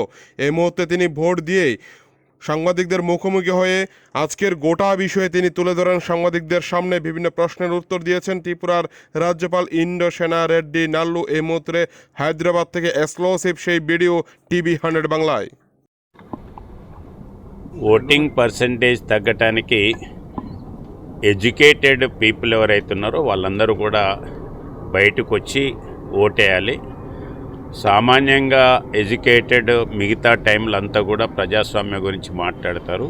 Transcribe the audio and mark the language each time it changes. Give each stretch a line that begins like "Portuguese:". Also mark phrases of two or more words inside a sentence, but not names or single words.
Bangla: এই মুহূর্তে তিনি ভোট দিয়েই সাংবাদিকদের মুখোমুখি হয়ে আজকের গোটা বিষয়ে তিনি তুলে ধরেন সাংবাদিকদের সামনে। বিভিন্ন প্রশ্নের উত্তর দিয়েছেন ত্রিপুরার রাজ্যপাল ইন্দ্রসেনা রেড্ডি নাল্লু। এই মুহূর্তে হায়দ্রাবাদ থেকে এক্সক্লুসিভ সেই ভিডিও TV100 বাংলায়।
English: voting percentage
Telugu: తగ్గటానికి
English: educated people
Telugu: ఎవరైతే ఉన్నారో వాళ్ళందరూ కూడా బయటకు వచ్చి ఓటేయాలి. సామాన్యంగా ఎడ్యుకేటెడ్ మిగతా టైంలో అంతా కూడా ప్రజాస్వామ్యం గురించి మాట్లాడతారు.